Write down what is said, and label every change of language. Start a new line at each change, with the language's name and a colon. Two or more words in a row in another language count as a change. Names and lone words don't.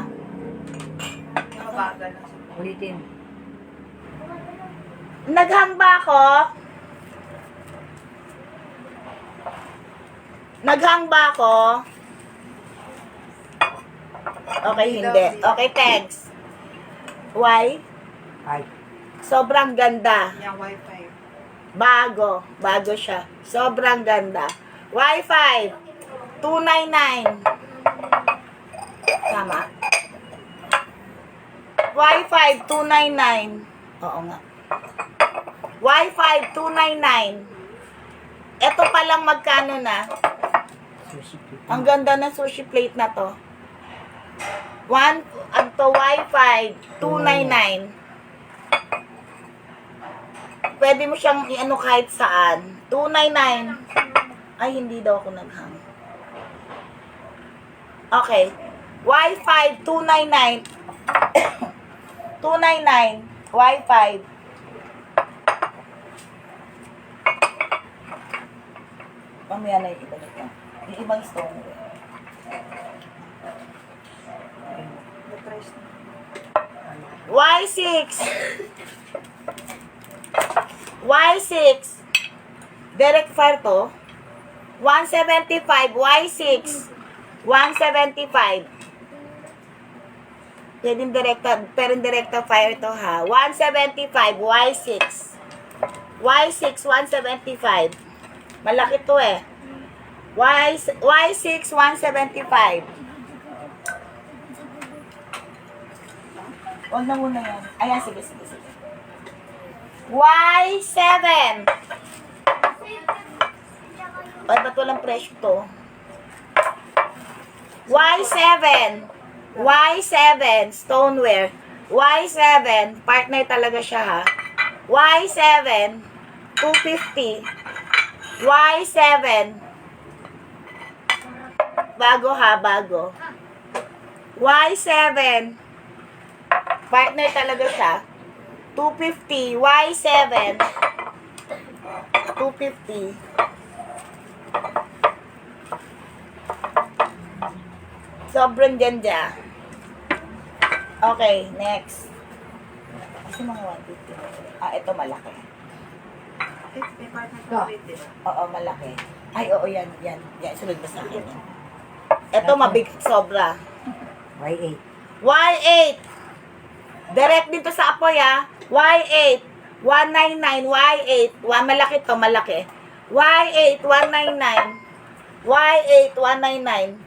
Filipino: Nakabagal na siya. Ulitin. Naghang ba ako? Naghang ba ako? Okay, hindi.
English: Okay, thanks. Why?
Filipino: Ay. Sobrang ganda. Yung wifi. Bago. Bago siya. Sobrang ganda. Wi-Fi. 299. Tama. Wi-Fi 299. Oo nga. Wi-Fi 299. Ito pa lang magkano na? Sushi. Ang ganda ng sushi plate na to. Ang to Wi-Fi 299. Pwede mo siyang i-ano kahit saan. 299. Ay, hindi daw ako naghang. Okay. Wi-Fi 299. 299. Wi-Fi. Mamaya na yung iba nito. Yung ibang stone.
English: The price na.
Filipino: Y6. Y6.
English: Direct fire to. 175.
Filipino: Y6. 175. Pwedeng direkta, pero direkta fire to ha. 175. Y6. Y6, 175. Malaki to eh. Y6, 175. Huwag na muna yan. Ayan, sige. Y7. Ay, ba't walang presyo to? Y7. Y7. Stoneware. Y7. Partner talaga siya ha. Y7. 250. Y7. Bago ha, bago. Y7. Partner talaga siya. 250. Y7. 250. Sobrang ganda.
English: Okay, next.
Filipino: Kasi mga 150. Ito malaki. May partner ko
English: with it.
Filipino: Oo, malaki. Ay, oo, yan. Sunod ba sa akin? Ito, mabig, sobra. Y8. Y8. Direct dito sa apoy, Y8. 199, Y8. Malaki to, malaki. Y8, 199. Y8, 199.